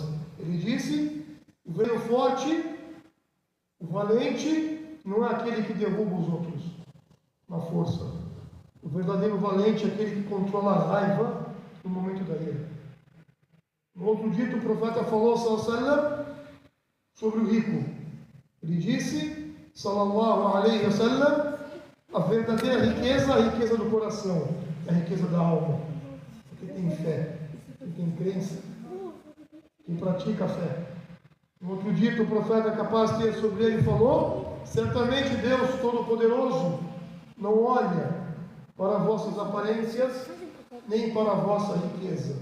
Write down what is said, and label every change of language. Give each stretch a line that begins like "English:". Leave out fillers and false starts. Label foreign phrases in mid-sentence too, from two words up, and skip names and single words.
Portuguese: Ele disse: o velho forte, o valente, não é aquele que derruba os outros na força. O verdadeiro valente é aquele que controla a raiva no momento da ira. No outro dito, o profeta falou,
Arabic: صلى الله عليه وسلم,
Portuguese: sobre o rico. Ele disse,
Arabic: صلى الله عليه وسلم,
Portuguese: a verdadeira riqueza, a riqueza do coração, a riqueza da alma. Quem tem fé, quem tem crença, quem pratica a fé. No outro dito, o profeta capaz de ter sobre ele falou, certamente Deus Todo-Poderoso não olha para vossas aparências, nem para a vossa riqueza.